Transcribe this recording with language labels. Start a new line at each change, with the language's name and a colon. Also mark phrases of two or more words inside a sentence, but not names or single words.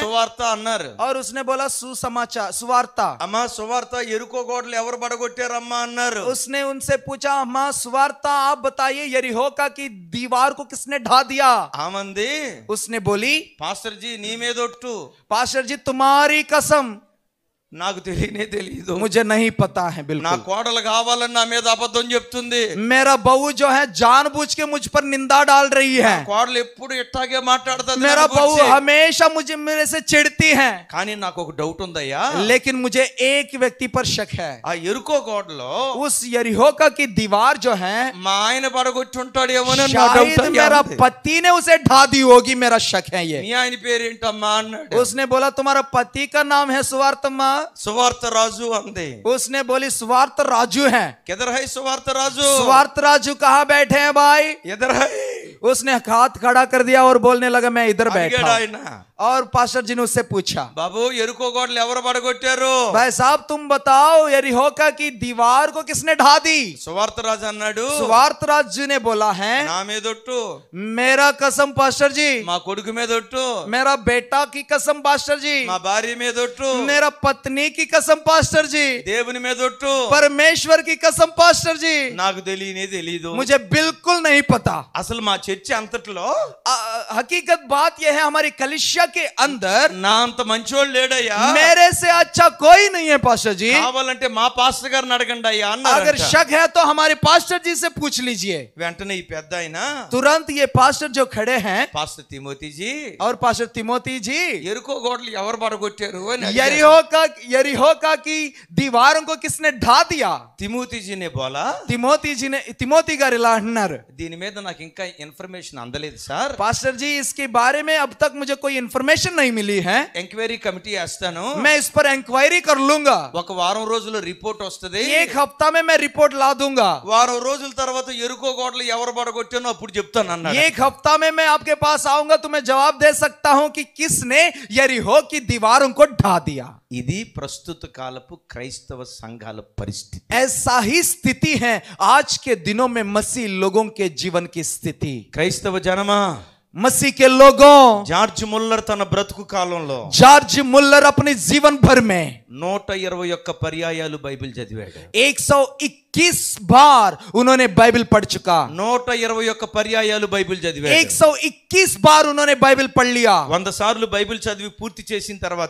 Telugu: సువార్త అన్నారు.
Hindi: और उसने बोला सुसमाचार सुवार्ता।
Telugu: అమ్మా సువార్త ఎరుకో గోడలు ఎవరు పడగొట్టారమ్మా అన్నారు.
Hindi: उसने उनसे पूछा अम्मा सुवार्ता आप बताइए यरीहो का की दीवार को किसने ढा दिया?
Telugu: ఆమంది
Hindi: उसने बोली
Telugu: పాస్టర్ జీ నీ మీదొట్టు.
Hindi: पास्टर जी तुम्हारी कसम
Telugu: నాకు తెలియనే తెలియదు.
Hindi: मुझे नहीं पता है
Telugu: నా
Hindi: बिल्कुल।
Telugu: కోడలు కావాలని నా మీద అబద్ధం చెప్తుంది.
Hindi: मेरा बहू जो है जानबूझ के मुझ पर निंदा डाल रही है।
Telugu: కోడలు ఎప్పుడు ఇట్టాగే మాట్లాడుతుంది.
Hindi: मेरा बहू हमेशा मेरे से चिढ़ती है।
Telugu: కానీ నాకు ఒక డౌట్ ఉందయ్యా.
Hindi: लेकिन मुझे एक व्यक्ति पर शक है।
Telugu: ఆ ఎరుకో గోడలో
Hindi: उस यरीहो का की दीवार जो है
Telugu: మా ఆయన పడగొట్టుంటాడేమోనని నా డౌట్
Hindi: शायद
Telugu: అయ్యా
Hindi: मेरा
Telugu: అంది.
Hindi: पति ने उसे ढा दी होगी, मेरा शक है ये।
Telugu: మీ ఆయన పేరేంటమ్మా అన్నాడు.
Hindi: उसने बोला तुम्हारा पति का नाम है सुवार्तम्मा?
Telugu: సువార్త రాజు అంది.
Hindi: उसने बोली सुवार्त राजू है। इधर है సువార్త రాజు. सुवार्त राजू कहाँ बैठे हैं भाई? इधर है उसने हाथ खड़ा कर दिया और बोलने लगा मैं इधर बैठा
Telugu: అడిగాడు
Hindi: हूं।
Telugu: ఆయన.
Hindi: और पास्टर जी ने उससे पूछा
Telugu: బాబు ఎరుకో గోడలు ఎవరు పడగొట్టారు?
Hindi: भाई साहब तुम बताओ यरीहो का की दीवार को किसने ढा दी?
Telugu: సువార్త రాజు అన్నాడు
Hindi: सुवार्त राजू ने बोला है
Telugu: నా మీదొట్టు.
Hindi: मेरा कसम पास्टर जी,
Telugu: మా కొడుకు మీదొట్టు.
Hindi: मेरा बेटा की कसम पास्टर जी,
Telugu: మా భార్య మీదొట్టు.
Hindi: मेरा पत्नी की कसम पास्टर जी,
Telugu: దేవుని మీదొట్టు.
Hindi: परमेश्वर की कसम पास्टर जी,
Telugu: నాకు తెలియనే తెలీదు.
Hindi: मुझे बिल्कुल नहीं पता।
Telugu: అసలు మా చర్చి అంతట్లో
Hindi: हकीकत बात यह है हमारी कलिसिया के अंदर
Telugu: నా అంత మంచోడు లేడయ్యా.
Hindi: मेरे से अच्छा कोई नहीं है पास्टर जी।
Telugu: కావాలంటే మా పాస్టర్ గారిని అడగండి అయ్యా
Hindi: अगर
Telugu: అన్నారు.
Hindi: शक है तो हमारे पास्टर जी से पूछ लीजिए।
Telugu: వెంటనే ఈ పెద్ద ఆయన
Hindi: तुरंत ये पास्टर जो खड़े हैं
Telugu: పాస్టర్ తిమోతిజీ
Hindi: और पास्टर तिमोती जी
Telugu: ఎరుకో గోడలు ఎవరు పడగొట్టారు అని అడిగారు.
Hindi: यरीहो का की दीवारों को किसने ढा दिया? तिमोतीजी ने बोला.
Telugu: तिमोती గారు ఇలా అన్నారు। దీని మీద నాకు ఇంకా ఇన్ఫర్మేషన్ అందలేదు సార్.
Hindi: पास्टर जी इसके बारे में अब तक मुझे कोई इन्फॉर्मेशन नहीं मिली है।
Telugu: ఎంక్వైరీ కమిటీ వేస్తాను.
Hindi: मैं इस पर इंक्वायरी कर लूंगा।
Telugu: ఒక వారం రోజుల్లో రిపోర్ట్ వస్తది.
Hindi: एक हफ्ता में मैं रिपोर्ट ला दूंगा।
Telugu: వారం రోజుల తర్వాత ఎరుకో గోడలు ఎవరు పడగొట్టానో అప్పుడు చెప్తాను అన్నాడు.
Hindi: एक हफ्ता में मैं आपके पास आऊंगा तो मैं जवाब दे सकता हूं कि किसने यरीहो की दीवारों को ढा दिया।
Telugu: ఇది ప్రస్తుత కాలపు క్రైస్తవ సంఘాల పరిస్థితి.
Hindi: ऐसा ही स्थिति है आज के दिनों में मसीह लोगों के जीवन की स्थिति।
Telugu: క్రైస్తవ జనమా,
Hindi: मसीह के लोगों,
Telugu: జార్జ్ ముల్లర్ తన బ్రతుకు కాలంలో
Hindi: जॉर्ज मुल्लर अपने जीवन भर में
Telugu: 121 పర్యాయాలు బైబిల్ చదివాడు.
Hindi: 121 बार उन्होंने बाइबल पढ़ चुका।
Telugu: 121 పర్యాయాలు బైబిల్ చదివాడు.
Hindi: 121 बार उन्होंने बाइबल पढ़ लिया।
Telugu: 100 సార్లు బైబిల్ చదివి పూర్తి చేసిన తర్వాత